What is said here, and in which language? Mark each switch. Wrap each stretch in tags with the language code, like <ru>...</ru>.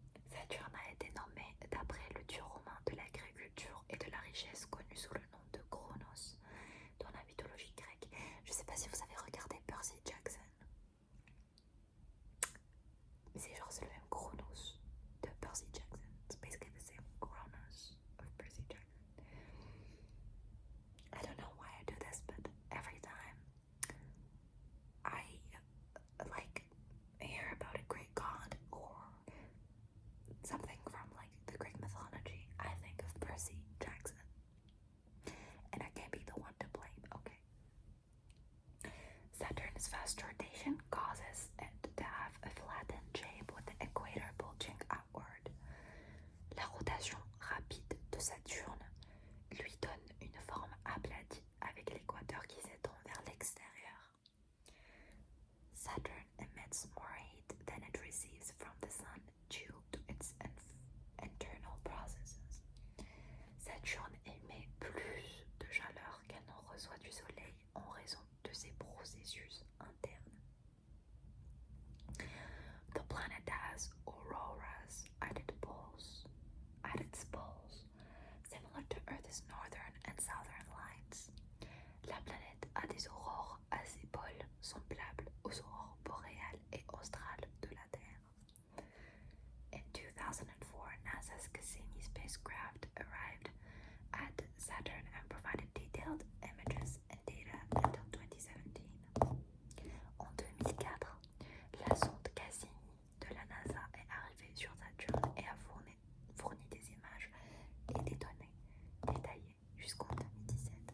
<fr>Saturne a été nommé d'après le dieu romain de l'agriculture et de la richesse connu sous le nom de Kronos dans la mythologie grecque. Je sais pas si vous avez regardé Percy Jackson. C'est genre c'est le même Kronos de Percy Jackson.</fr> <en>It's basically the same Kronos of Percy Jackson. I don't know why I do this, but every time I hear about a Greek god or something from the Greek mythology, I think of Percy Jackson. And I can't be the one to blame, okay? Saturn's fast rotation causes it to have a flattened shape with the equator bulging outward.</en> <fr>La rotation rapide de Saturne lui donne une forme aplatie avec l'équateur qui s'étend vers l'extérieur.</fr> <en>Saturn emits more heat than it receives from the sun due to its internal processes.</en> <fr>Saturne émet plus de chaleur qu'elle n'en reçoit du Soleil en raison de ses processus internes.</fr> <en>The planet has auroras at its poles, similar to Earth's northern and southern lights.</en> <fr>La planète a des aurores à ses pôles semblables aux aurores boréales et australes de la Terre.</fr> <en>In 2004, NASA's Cassini spacecraft arrived at Saturn and provided detailed images and data until 2017.</en> <fr>En 2004, la sonde Cassini de la NASA est arrivée sur Saturne et a fourni des images et des données détaillées jusqu'en 2017.</fr>